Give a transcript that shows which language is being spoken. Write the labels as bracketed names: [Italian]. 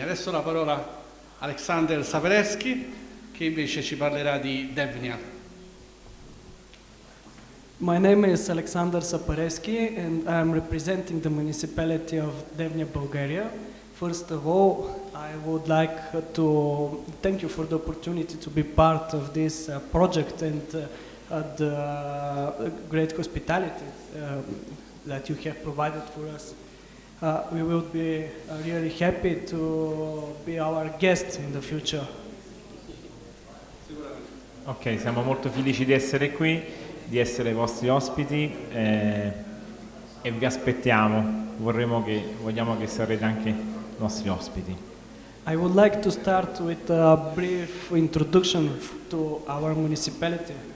[Italian] Adesso la parola a Alexander Sapereschi, che invece ci parlerà di Devnya. [English] My name is Alexander Sapereschi and I'm representing the municipality of Devnya, Bulgaria. First of all, I would like to thank you for the opportunity to be part of this project and the great hospitality that you have provided for us. We will be really happy to be our guest in the future. [Italian] Ok, siamo molto felici di essere qui, di essere i vostri ospiti e vi aspettiamo. Vogliamo che sarete anche nostri ospiti. [English] I would like to start with a brief introduction to our municipality.